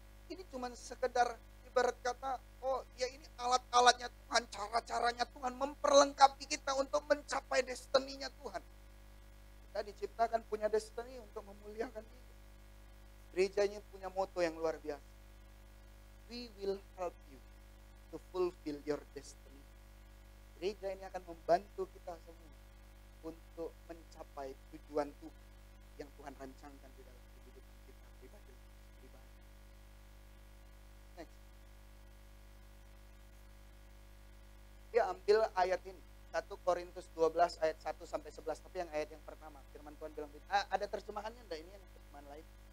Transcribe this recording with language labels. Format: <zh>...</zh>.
<id>Ini cuma sekedar ibarat kata, oh ya ini alat-alatnya Tuhan, cara-caranya Tuhan memperlengkapi kita untuk mencapai destininya Tuhan. Kita diciptakan punya destiny untuk memuliakan Dia. Gerejanya punya moto yang luar biasa.</id> <en>We will help you to fulfill your destiny.</en> <id>Gereja ini akan membantu kita semua untuk mencapai tujuan Tuhan yang Tuhan rancangkan di dalam kehidupan kita pribadi.</id> <en>Next.</en> <id>Dia ambil ayat ini, 1 Korintus 12 ayat 1 sampai 11, tapi yang ayat yang pertama, firman Tuhan bilang, ada terjemahannya enggak ini yang terjemahan lain?</id>